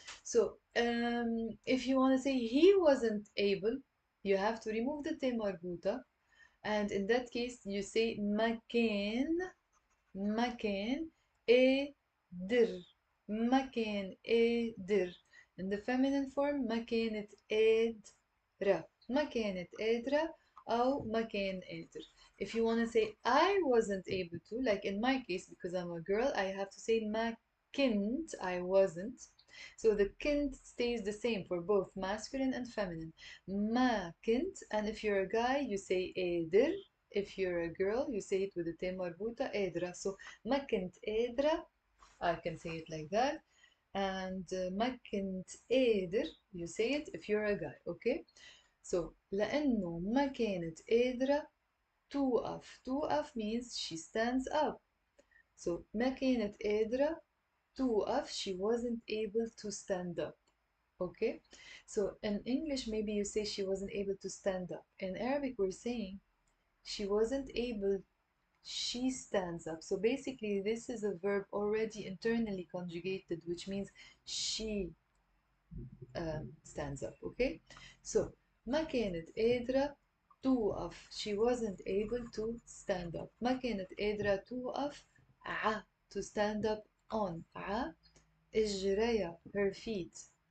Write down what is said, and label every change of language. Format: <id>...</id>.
<en>So if you want to say he wasn't able, you have to remove the te marbuta, and in that case you say</en> <ar>ما كان. مكان قادر. مكان قادر.</ar> <en>In the feminine form</en> <ar>ما كانت قادرة. ما كانت قادرة أو ما كان قادر.</ar> <en>If you want to say I wasn't able to, like in my case, because I'm a girl, I have to say</en> <ar>ما كنت,</ar> <en>I wasn't. So the كنت stays the same for both masculine and feminine.</en> <ar>ما كنت,</ar> <en>and if you're a guy, you say قادر. If you're a girl, you say it with the te marbuta قادرة. So</en> <ar>ما كنت قادرة,</ar> <en>I can say it like that. And</en> <ar>ما كنت قادر,</ar> <en>you say it if you're a guy, okay? So</en> <ar>لأنه ما كانت قادرة توقف.</ar> <en>توقف means she stands up. So</en> <ar>ما كانت قادرة توقف,</ar> <en>she wasn't able to stand up. Okay? So in English, maybe you say she wasn't able to stand up. In Arabic, we're saying she wasn't able She stands up. So basically, this is a verb already internally conjugated, which means she stands up. Okay?</en> <ar>So ما كانت قادرة توقف.</ar> <en>She wasn't able to stand up.</en> <ar>ما كانت قادرة توقف</ar> <en>to stand up on.</en> <ar>إجريا</ar> <en>her feet.</en>